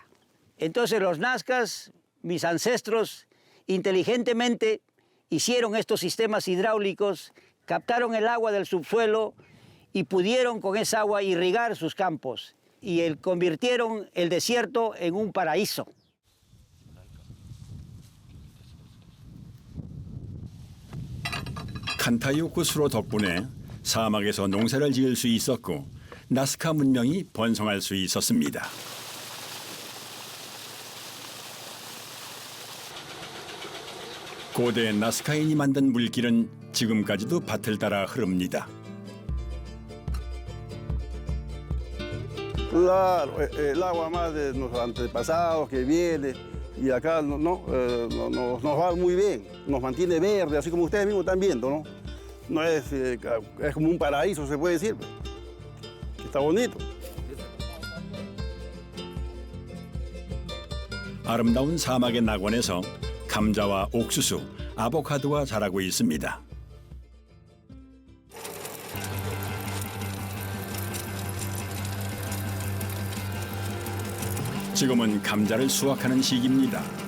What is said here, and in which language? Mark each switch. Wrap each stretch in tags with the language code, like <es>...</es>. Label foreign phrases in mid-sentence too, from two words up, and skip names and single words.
<es>Entonces los nazcas, mis ancestros, inteligentemente hicieron estos sistemas hidráulicos, captaron el agua del subsuelo y pudieron con esa agua irrigar sus campos y convirtieron el desierto en un paraíso.</es> <ko>칸타요코 수로 덕분에 사막에서 농사를 지을 수 있었고 나스카 문명이 번성할 수 있었습니다. 고대 나스카인이 만든 물길은 지금까지도 밭을 따라 흐릅니다.</ko> <es>Claro, el agua más de nuestros antepasados que viene y acá nos va muy bien, nos mantiene verde, así como ustedes mismos están viendo, ¿no? No es como un paraíso, se puede decir, está bonito.</es> <ko>아름다운 사막의 낙원에서 감자와 옥수수, 아보카도가 자라고 있습니다. 지금은 감자를 수확하는 시기입니다.</ko>